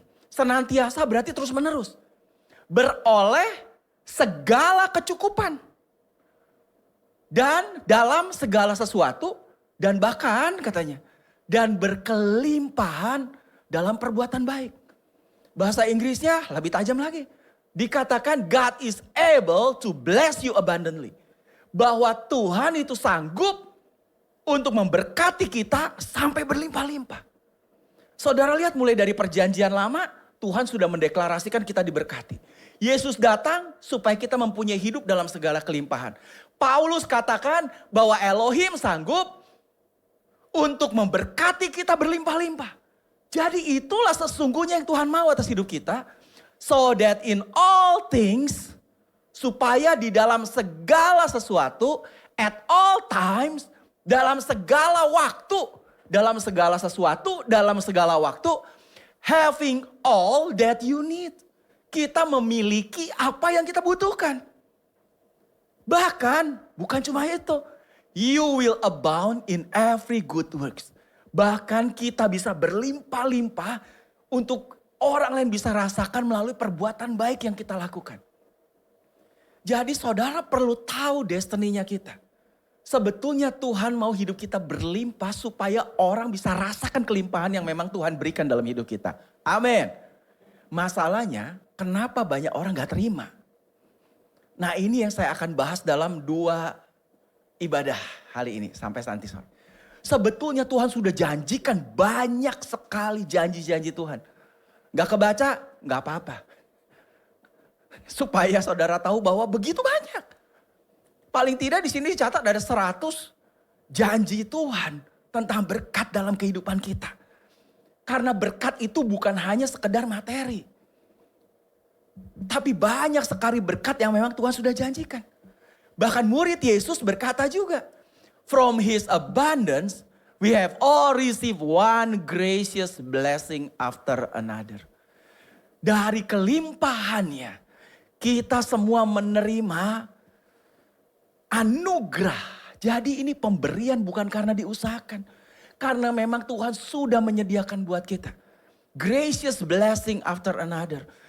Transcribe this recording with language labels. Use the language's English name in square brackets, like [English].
[Indonesian] Senantiasa berarti terus menerus. Beroleh segala kecukupan. Dan dalam segala sesuatu, dan bahkan katanya, dan berkelimpahan dalam perbuatan baik. Bahasa Inggrisnya lebih tajam lagi. Dikatakan [English] God is able to bless you abundantly. [Indonesian] Bahwa Tuhan itu sanggup untuk memberkati kita sampai berlimpah-limpah. Saudara lihat mulai dari perjanjian lama, Tuhan sudah mendeklarasikan kita diberkati. Yesus datang supaya kita mempunyai hidup dalam segala kelimpahan. Paulus katakan bahwa Elohim sanggup untuk memberkati kita berlimpah-limpah. Jadi itulah sesungguhnya yang Tuhan mau atas hidup kita. [English] So that in all things, [Indonesian] supaya di dalam segala sesuatu, [English] at all times, [Indonesian] dalam segala waktu, dalam segala sesuatu, dalam segala waktu, [English] having all that you need. [Indonesian] Kita memiliki apa yang kita butuhkan. Bahkan bukan cuma itu. [English] You will abound in every good works. [Indonesian] Bahkan kita bisa berlimpah-limpah untuk orang lain bisa rasakan melalui perbuatan baik yang kita lakukan. Jadi saudara perlu tahu destininya kita. Sebetulnya Tuhan mau hidup kita berlimpah supaya orang bisa rasakan kelimpahan yang memang Tuhan berikan dalam hidup kita. Amin. Masalahnya kenapa banyak orang gak terima? Nah ini yang saya akan bahas dalam 2 ibadah hari ini sampai nanti sore. Sebetulnya Tuhan sudah janjikan banyak sekali janji-janji Tuhan. Gak kebaca, gak apa-apa. Supaya saudara tahu bahwa begitu banyak. Paling tidak di sini dicatat ada 100 janji Tuhan tentang berkat dalam kehidupan kita. Karena berkat itu bukan hanya sekedar materi. Tapi banyak sekali berkat yang memang Tuhan sudah janjikan. Bahkan murid Yesus berkata juga, [English] from His abundance, we have all received one gracious blessing after another. [Indonesian] Dari kelimpahannya, kita semua menerima anugerah. Jadi ini pemberian bukan karena diusahakan. Karena memang Tuhan sudah menyediakan buat kita. [English] Gracious blessing after another.